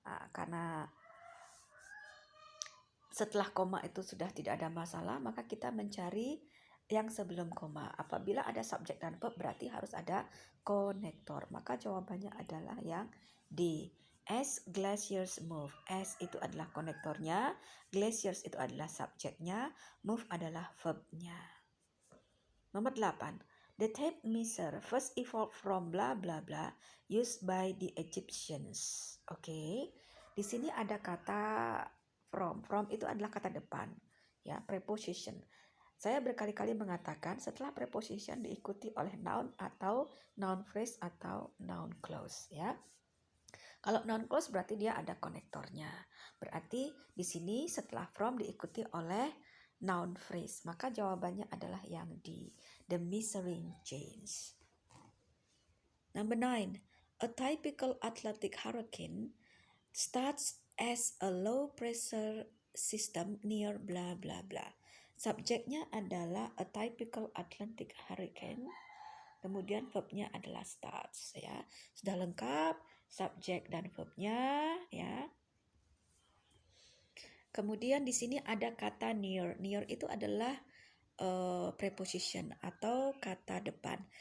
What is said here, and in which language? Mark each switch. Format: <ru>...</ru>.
<id>Karena setelah koma itu sudah tidak ada masalah, maka kita mencari yang sebelum koma. Apabila ada subjek dan verb berarti harus ada konektor. Maka jawabannya adalah yang D.</id> <en>As glaciers move.</en> <id>As itu adalah konektornya, glaciers itu adalah subjeknya, move adalah verbnya. Nomor 8.</id> <en>The tape measure first evolved from blah blah blah used by the Egyptians.</en> <id>Oke. Di sini ada kata from. From itu adalah kata depan, ya, preposition. Saya berkali-kali mengatakan setelah preposition diikuti oleh noun atau noun phrase atau noun clause, ya. Kalau noun clause berarti dia ada konektornya. Berarti di sini setelah from diikuti oleh noun phrase. Maka jawabannya adalah yang D.</id> <en>The measuring chains. Number 9. A typical Atlantic hurricane starts as a low pressure system near blah blah blah.</en> <id>Subjeknya adalah a typical Atlantic hurricane. Kemudian verbnya adalah starts ya. Sudah lengkap subjek dan verbnya ya. Kemudian di sini ada kata near. Near itu adalah preposition atau kata depan.</id>